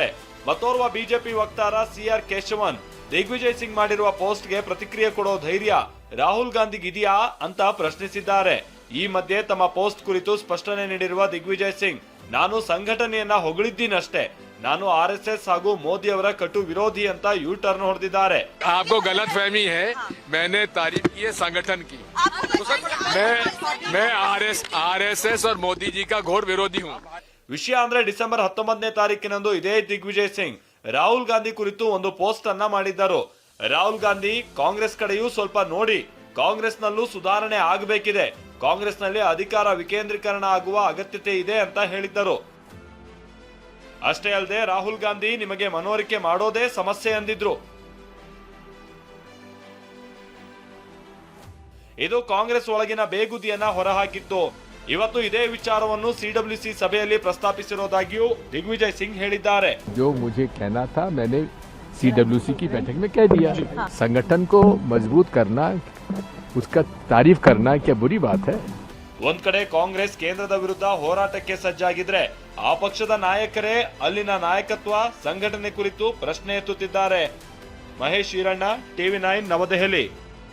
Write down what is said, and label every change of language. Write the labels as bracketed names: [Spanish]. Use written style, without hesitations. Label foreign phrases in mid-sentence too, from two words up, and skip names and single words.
[Kannada] ಮತ್ತೋರ್ವ ಬಿಜೆಪಿ ವಕ್ತಾರ CR ಕೇಶವನ್ ದಿಗ್ವಿಜಯ್ ಸಿಂಗ್ ಮಾಡಿರುವ ಪೋಸ್ಟ್ಗೆ ಪ್ರತಿಕ್ರಿಯೆ ಕೊಡೋ ಧೈರ್ಯ ರಾಹುಲ್ ಗಾಂಧಿಗಿದೆಯಾ ಅಂತ ಪ್ರಶ್ನಿಸಿದ್ದಾರೆ. ಈ ಮಧ್ಯೆ ತಮ್ಮ ಪೋಸ್ಟ್ ಕುರಿತು ಸ್ಪಷ್ಟನೆ ನೀಡಿರುವ ದಿಗ್ವಿಜಯ್ ಸಿಂಗ್, ನಾನು ಸಂಘಟನೆಯನ್ನ ಹೊಗಳಿದ್ದೀನಷ್ಟೇ, ನಾನು RSS ಹಾಗೂ ಮೋದಿ ಅವರ ಕಟು ವಿರೋಧಿ ಅಂತ [English] U turn [Kannada] ಹೊಡೆದಿದ್ದಾರೆ. [Hindi] आपको गलत फहमी है, मैंने तारीफ की है संगठन की. मैं RSS और मोदी जी का घोर विरोधी हूँ. [Kannada] ವಿಷಯ ಅಂದ್ರೆ ಡಿಸೆಂಬರ್ 19ನೇ ತಾರೀಕಿನಂದು ಇದೇ ದಿಗ್ವಿಜಯ್ ಸಿಂಗ್ ರಾಹುಲ್ ಗಾಂಧಿ ಕುರಿತು ಒಂದು ಪೋಸ್ಟ್ ಅನ್ನ ಮಾಡಿದ್ದರು. ರಾಹುಲ್ ಗಾಂಧಿ ಕಾಂಗ್ರೆಸ್ ಕಡೆಯೂ ಸ್ವಲ್ಪ ನೋಡಿ, ಕಾಂಗ್ರೆಸ್ನಲ್ಲೂ ಸುಧಾರಣೆ ಆಗಬೇಕಿದೆ, ಕಾಂಗ್ರೆಸ್ನಲ್ಲಿ ಅಧಿಕಾರ ವಿಕೇಂದ್ರೀಕರಣ ಆಗುವ ಅಗತ್ಯತೆ ಇದೆ ಅಂತ ಹೇಳಿದ್ದರು. ಅಷ್ಟೇ ಅಲ್ಲದೆ ರಾಹುಲ್ ಗಾಂಧಿ ನಿಮಗೆ ಮನವರಿಕೆ ಮಾಡೋದೇ ಸಮಸ್ಯೆ ಅಂದಿದ್ರು. ಇದು ಕಾಂಗ್ರೆಸ್ ಒಳಗಿನ ಬೇಗುದಿಯನ್ನ ಹೊರಹಾಕಿತ್ತು. ಇವತ್ತು ಇದೇ ವಿಚಾರವನ್ನು ಸಿಡಬ್ಲ್ಯೂಸಿ ಸಭೆಯಲ್ಲಿ ಪ್ರಸ್ತಾಪಿಸಿರುವುದಾಗಿಯೂ ದಿಗ್ವಿಜಯ್ ಸಿಂಗ್ ಹೇಳಿದ್ದಾರೆ. [Hindi] जो मुझे कहना था मैंने सीडब्ल्यूसी की बैठक में कह दिया. संगठन को मजबूत करना, उसका तारीफ करना क्या बुरी बात है? [Kannada] ಒಂದ್ ಕಡೆ ಕಾಂಗ್ರೆಸ್ ಕೇಂದ್ರದ ವಿರುದ್ಧ ಹೋರಾಟಕ್ಕೆ ಸಜ್ಜಾಗಿದ್ರೆ ಆ ಪಕ್ಷದ ನಾಯಕರೇ ಅಲ್ಲಿನ ನಾಯಕತ್ವ ಸಂಘಟನೆ ಕುರಿತು ಪ್ರಶ್ನೆ ಎತ್ತುತ್ತಿದ್ದಾರೆ. ಮಹೇಶ್ ಈರಣ್ಣ, ಟಿವಿ9 ನವದೆಹಲಿ.